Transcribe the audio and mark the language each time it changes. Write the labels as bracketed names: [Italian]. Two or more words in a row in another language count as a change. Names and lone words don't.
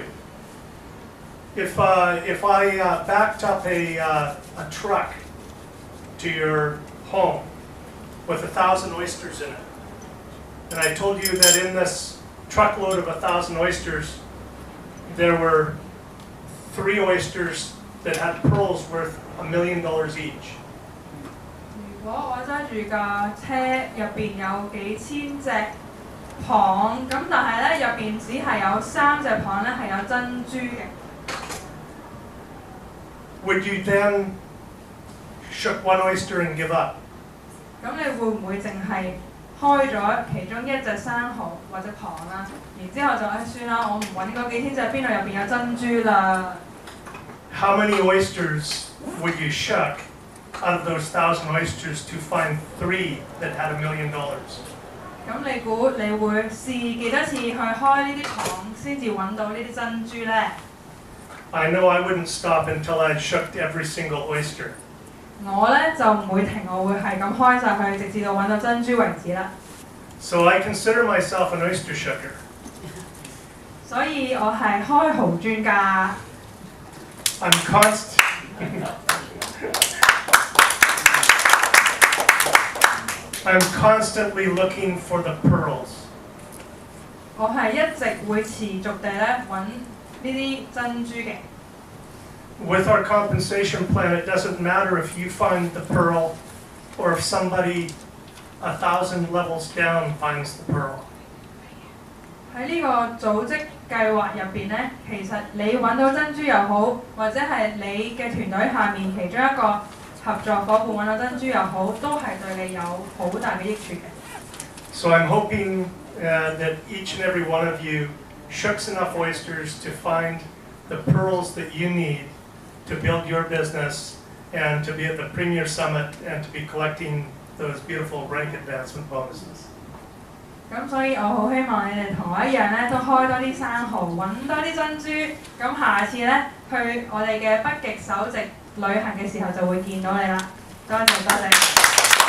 [English] If I backed up a truck to your home with 1,000 oysters in it, and I told you that in this truckload of 1,000 oysters, there were 3 oysters that had pearls worth $1 million each. [Cantonese] 如果我揸住架車入邊有幾千隻蚌，咁但係咧入邊只係有3隻蚌咧係有珍珠嘅。 [English] Would you then shook one oyster and give up? [Cantonese] 咁你會唔會淨係開咗其中一隻生蠔或者蚌啦，然之後就算啦，我唔揾嗰幾千隻邊度入邊有珍珠啦。 [English] How many oysters would you shuck out of those 1,000 oysters to find 3 that had $1 million? [Cantonese] 咁你估你會試幾多次去開呢啲蚌先至揾到呢啲珍珠咧？ [English] I know I wouldn't stop until I shook every single oyster. [Cantonese] 我咧就唔會停，我會係咁開晒佢，直至到揾到珍珠為止啦。 [English] So I consider myself an oyster shucker. [Cantonese] 所以我係開蠔專家。 [English] I'm constantly looking for the pearls. [Cantonese] 我係一直會持續地咧揾呢啲珍珠嘅。 [English] With our compensation plan, it doesn't matter if you find the pearl or if somebody 1,000 levels down finds the pearl. [Cantonese] 喺呢個組織計劃入邊咧，其實你揾到珍珠又好，或者係你嘅團隊下面其中一個合作伙伴揾到珍珠又好，都係對你有好大嘅益處嘅。 [English] So I'm hoping that each and every one of you shooks enough oysters to find the pearls that you need to build your business and to be at the Premier Summit and to be collecting those beautiful rank advancement bonuses. [Cantonese] 咁所以我好希望你哋同我一樣咧，都開多啲生蠔，揾多啲珍珠。咁下次咧去我哋嘅北極首席旅行嘅時候就會見到你啦。多謝多謝。